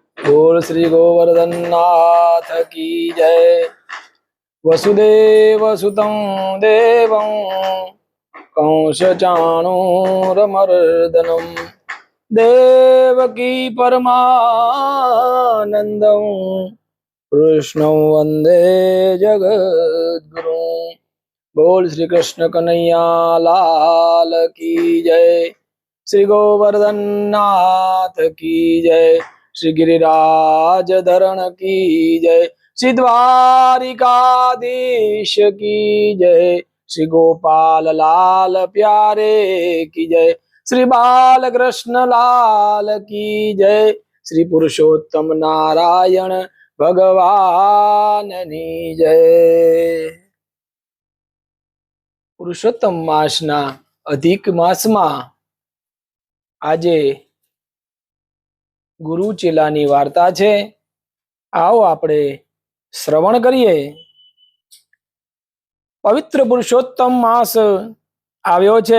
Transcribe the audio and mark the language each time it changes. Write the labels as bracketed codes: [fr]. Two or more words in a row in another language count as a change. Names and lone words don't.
[hi] बोल श्री गोवर्धन नाथ की जय। [sa] वसुदेव सुतं देवं कंसचाणूरमर्दनं देवकी परमानन्दं कृष्णं वन्दे जगद्गुरुं। [hi] बोल श्री कृष्ण कन्हैया लाल की जय। श्री गोवर्धन नाथ की जय। श्री गिरिराज धरण की जय। श्री द्वारिकाधीश की जय। श्री गोपाल लाल प्यारे की जय। श्री बाल कृष्ण लाल की जय। श्री पुरुषोत्तम नारायण भगवान की जय। [gu] પુરુષોત્તમ માસના અધિક માસમાં આજે ગુરુ ચેલાની વાર્તા છે। આવો આપણે શ્રવણ કરીએ। પવિત્ર પુરુષોત્તમ માસ આવ્યો છે।